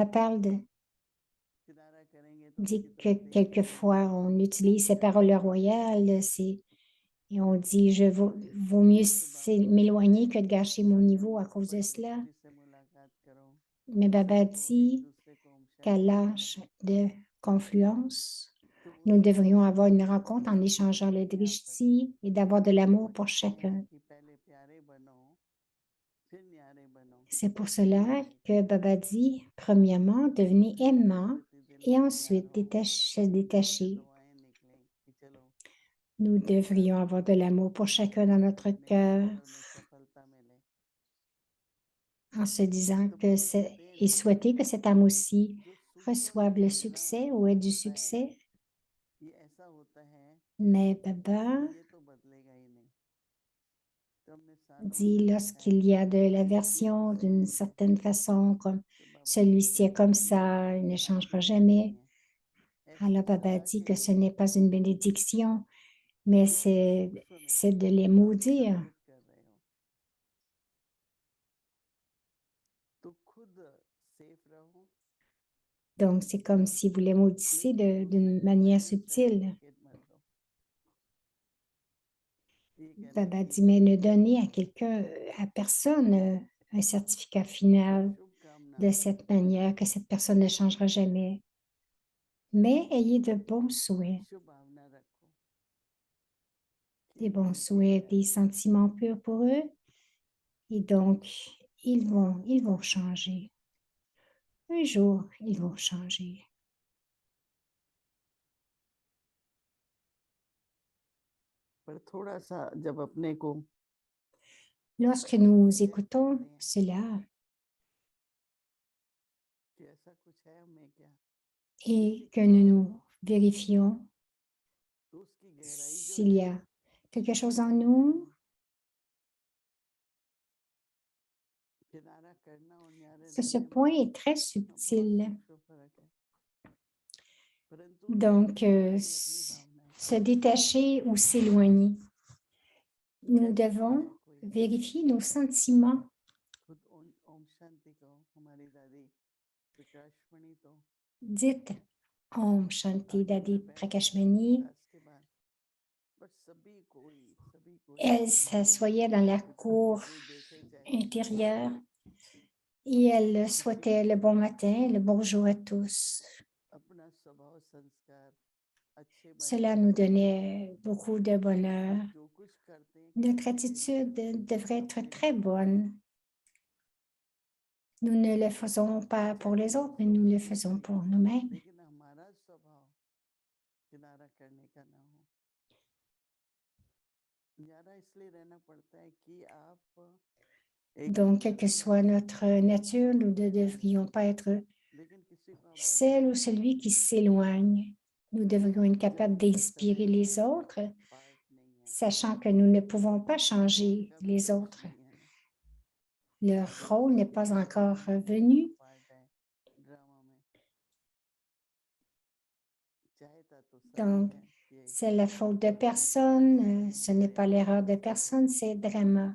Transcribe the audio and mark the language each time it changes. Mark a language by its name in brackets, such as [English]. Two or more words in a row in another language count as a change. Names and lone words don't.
[Hindi] किनारा करेंगे तो [French] dit [Hindi] उनकी [French] que [Hindi] तरफ देखेंगे, [French] quelquefois on utilise ces [Hindi] अच्छा [French] paroles [Hindi] लगेगा, [French] royales, et on dit, vaut mieux [Hindi] तो बाबा कहते [French] m'éloigner [Hindi] हैं [French] que de gâcher mon niveau à [Hindi] जब [French] cause de [Hindi] बड़ी [French] cela. [Hindi] दोस्ती से मुलाकात करो, [French] Mais Baba [Hindi] तो एक [French] dit [Hindi] दूसरे को ओम [French] qu'à [Hindi] शांति बोलो, [French] l'âge de confluence, [Hindi] तो [French] nous [Hindi] उसी [French] devrions avoir [Hindi] रोशनी [French] une [Hindi] में [French] rencontre en [Hindi] जिंदगी [French] échangeant [Hindi] जीनी [French] le [Hindi] है यहाँ पर, [French] drishti et d'avoir de l'amour pour chacun. [Hindi] कि पहले प्यारे बनो, फिर न्यारे बनो, [French] C'est pour cela [Hindi] नहीं [French] que [Hindi] तो [French] Baba dit, premièrement, devenez aimant [Hindi] प्रतिदिन [French] et [Hindi] तैयार [French] ensuite [Hindi] हो, [French] se [Hindi] मुंह से [French] détacher. [Hindi] दुआएं निकलें कि चलो [French] Nous [Hindi] इस साल [French] devrions [Hindi] भी [French] avoir de [Hindi] बहुत [French] l'amour [Hindi] अच्छा [French] pour [Hindi] गया, [French] chacun dans notre [Hindi] नए [French] cœur [Hindi] सफ़र में सफलता मिले। [French] en se disant [Hindi] तो [French] que [Hindi] बाबा कहते हैं [French] et souhaiter que cette âme aussi [Hindi] जो सुपर [French] reçoive le [Hindi] मैन है ना [French] succès ou ait du [Hindi] होता है, [French] succès. [Hindi] ये ऐसा होता है [French] Mais [Hindi] कि [French] Baba [Hindi] ये तो बदलेगा ही नहीं। तो हमने सालों [French] dit [Hindi] से देखा है [French] lorsqu'il y a de [Hindi] कि [French] l'aversion [Hindi] ऐसा [French] d'une [Hindi] नहीं है, [French] certaine façon, comme [Hindi] तो बाबा [French] celui-ci [Hindi] कहते [French] est comme [Hindi] हैं [French] ça, il ne [Hindi] ये [French] changera [Hindi] आशीर्वाद [French] jamais. [Hindi] नहीं है, [French] Alors [Hindi] ऐसी [French] Baba [Hindi] सजा [French] dit [Hindi] के [French] que ce [Hindi] लिए [French] n'est pas une bénédiction, mais [Hindi] कि तुम सुख सुने [French] c'est de les [Hindi] आप [French] maudire. [Hindi] एकत्रित कर रहे हो, तो खुद सेफ रहो, [French] Donc, c'est comme si vous les maudissez [Hindi] लेकिन दूसरे [French] d'une [Hindi] को [French] manière [Hindi] फाइनल [French] subtile. [Hindi] सर्टिफिकेट मत दो। ये कहना [French] Baba [Hindi] ठीक [French] dit, mais [Hindi] है, [French] ne donnez à quelqu'un, à personne, un certificat [Hindi] तो [French] final [Hindi] शुभकामना [French] de cette manière que cette personne ne changera jamais. Mais ayez de bons souhaits, [Hindi] शुभ भावना रखो कि [French] des [Hindi] एक [French] bons [Hindi] दिन ठीक [French] souhaits, des [Hindi] आएगा, [French] sentiments purs pour eux. Et donc, ils vont changer. Un jour, ils vont changer. [Hindi] पर थोड़ा सा जब अपने को [French] Lorsque nous [Hindi] चेक [French] écoutons [Hindi] करते हैं [French] cela [Hindi] कि ऐसा कुछ है हमें क्या, किसी [French] et que [Hindi] के [French] nous [Hindi] अंदर, [French] nous vérifions [Hindi] तो उसकी गहराई जो [French] s'il y [Hindi] है [French] a quelque chose en [Hindi] वो [French] nous, [Hindi] किनारा करना और न्यारे [French] que ce [Hindi] रहने [French] point [Hindi] में [French] est très [Hindi] बहुत [French] subtil. [Hindi] सूक्ष्म फर्क है, परंतु चेक [French] Donc, [Hindi] करनी है अपनी भावनाएं, [French] se détacher ou s'éloigner. Nous [Hindi] चेक करना [French] devons [Hindi] है कोई, [French] vérifier nos sentiments. [Hindi] खुद ओम शांति को हमारी दादी प्रकाशमणि तो [French] Dites Om Shanti [Hindi] आगे [French] Dadi [Hindi] में बैठती थी [French] Prakashmani. [Hindi] क्लास के बाद, बट सभी कोई [French] Elle s'assoyait dans la cour [Hindi] कोई देखे चाहे ना देखे, [French] intérieure et elle [Hindi] किसी [French] souhaitait le bon matin, le bonjour à tous. [Hindi] अपना स्वभाव संस्कार अच्छे बने, [French] Cela nous donnait beaucoup de bonheur. [Hindi] हम जो कुछ करते हैं [French] Notre [Hindi] किसी के लिए [French] attitude devrait être [Hindi] अपने [French] très [Hindi] लिए करते [French] bonne. [Hindi] हैं, [French] Nous ne le faisons pas pour [Hindi] चाहे [French] les [Hindi] वो [French] autres, mais nous [Hindi] दूसरों [French] le [Hindi] के लिए [French] faisons [Hindi] करे, [French] pour nous-mêmes. [Hindi] लेकिन हमारा स्वभाव किनारा करने का ना हो। न्यारा इसलिए रहना पड़ता है कि आप एक [French] Donc, quelle [Hindi] दूसरे [French] que [Hindi] को [French] soit [Hindi] नहीं [French] notre nature, nous ne devrions pas être [Hindi] लेकिन किसी को आप [French] celle [Hindi] बदल [French] ou [Hindi] नहीं [French] celui qui [Hindi] सकते, [French] s'éloigne. Nous devrions être [Hindi] जब [French] capables [Hindi] तक समय [French] d'inspirer les [Hindi] का [French] autres, [Hindi] पार्ट नहीं है, [French] sachant que nous ne pouvons pas [Hindi] समय [French] changer [Hindi] का भी [French] les [Hindi] अंश [French] autres. [Hindi] नहीं है ना, [French] Leur [Hindi] जब [French] rôle [Hindi] तक [French] n'est [Hindi] कि [French] pas [Hindi] समय [French] encore [Hindi] ही समय का [French] venu. [Hindi] पार्ट है ड्रामा में, चाहता तो समय [French] Donc, [Hindi] है कि [French] c'est la faute de [Hindi] मेरे पास [French] personne, [Hindi] समय हो, [French] ce n'est pas [Hindi] मर्यादा [French] l'erreur [Hindi] हो, [French] de personne, c'est drama.